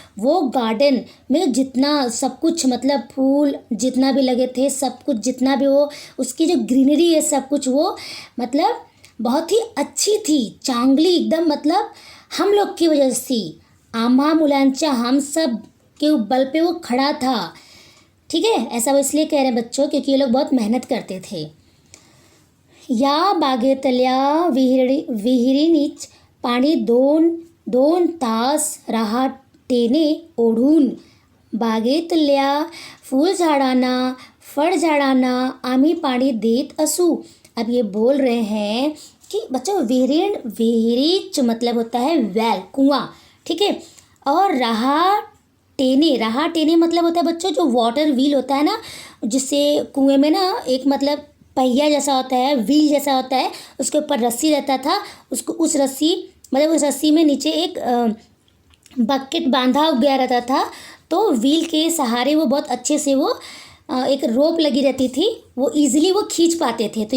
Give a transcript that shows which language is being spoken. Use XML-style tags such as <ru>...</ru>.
<hi>वो गार्डन में जितना सब कुछ मतलब फूल जितना भी लगे थे, सब कुछ जितना भी वो उसकी जो ग्रीनरी है सब कुछ वो मतलब बहुत ही अच्छी थी,</hi> <mr>चांगली एकदम,</mr> <hi>मतलब हम लोग की वजह से</hi> <mr>आम्हा मुलांच्या</mr> <hi>हम सब के बल पे वो खड़ा था, ठीक है। ऐसा वो इसलिए कह रहे हैं बच्चों क्योंकि ये लोग बहुत मेहनत करते थे।</hi> <mr>या बागेतल्या विहिरीनीच पाणी दोन दोन तास रहाटेने ओढून बागेतल्या फूलझाडांना फळझाडांना आम्ही पाणी देत असू।</mr> <hi>अब ये बोल रहे हैं कि बच्चों विहिरीच मतलब होता है वेल, कुआं, ठीक है। और रहा टेने मतलब होता है बच्चों जो वाटर व्हील होता है ना, जिससे कुएं में ना एक मतलब पहिया जैसा होता है, व्हील जैसा होता है, उसके ऊपर रस्सी रहता था, उसको उस रस्सी में नीचे एक बकेट बांधा गया रहता था, तो व्हील के सहारे वो बहुत अच्छे से वो एक रोप लगी रहती थी, वो इजीली वो खींच पाते थे।</hi>